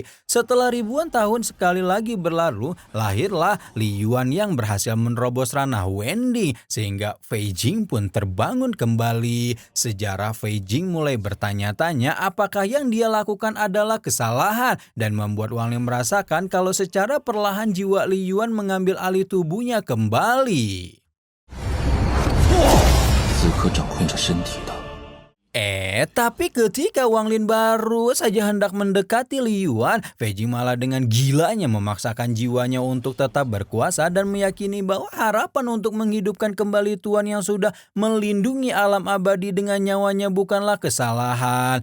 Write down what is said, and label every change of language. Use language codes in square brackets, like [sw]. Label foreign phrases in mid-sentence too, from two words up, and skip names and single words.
[id] Setelah ribuan tahun sekali lagi berlalu, lahirlah Li Yuan yang berhasil menerobos ranah Wending sehingga Fei Jing pun terbangun kembali. Sejarah Fei Jing mulai bertanya-tanya apakah yang dia lakukan adalah kesalahan dan membuat Wang Lin merasakan kalau secara perlahan jiwa Li Yuan mengambil alih tubuhnya kembali. [zh] 此刻掌控着身体的 [id] Tapi ketika Wang Lin baru saja hendak mendekati Li Yuan, Fei Jing malah dengan gilanya memaksakan jiwanya untuk tetap berkuasa dan meyakini bahwa harapan untuk menghidupkan kembali Tuan yang sudah melindungi alam abadi dengan nyawanya bukanlah kesalahan.